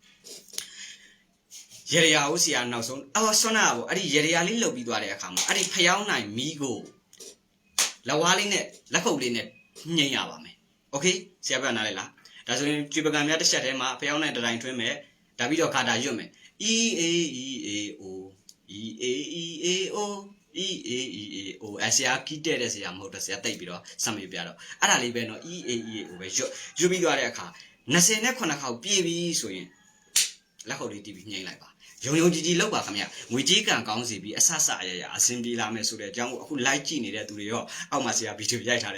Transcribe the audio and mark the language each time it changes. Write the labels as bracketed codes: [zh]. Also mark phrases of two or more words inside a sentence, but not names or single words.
[my] ရရကိုဆရာနောက်ဆုံးဆွမ်းနာပေါ့အဲ့ဒီရရလေးလှုပ်ပြီးသွားတဲ့အခါမှာအဲ့ဒီဖျောင်းနိုင်မီးကိုလက်ဝါးလေးနဲ့လက်ခုပ်လေးနဲ့ညှိရပါမယ်โอเคဆရာပြောနားလေလားဒါဆိုရင်ကျွေပကံများတစ်ချက်ထဲမှာဖျောင်းနိုင်တိုင်ထွင်းမယ်ဒါပြီးတော့ခါတာရွတ်မယ် E A E A O E A E A O E A E A O ဆရာကီးတဲ့ဆရာမဟုတ်တော့ဆရာတိတ်ပြီးတော့စမ်းမေးပြတော့အဲ့ဒါလေးပဲနော် E A E A O ပဲရွတ်ပြီးသွားတဲ့အခါ29ခေါက်ပြည့်ပြီဆိုရင်လက် ခုပ်လေးတီးပြီးညှိလိုက်ပါယုံကြည်လောက်ပါခင်ဗျငွေကြီးကံကောင်းစီပြီးအဆဆအရအဆင်ပြေလာမယ်ဆိုတဲ့အကြောင်းကိုအခု like ကြည့်နေတဲ့သူတွေရောအောက်မှာဆရာဗီဒီယိုရိုက်ထား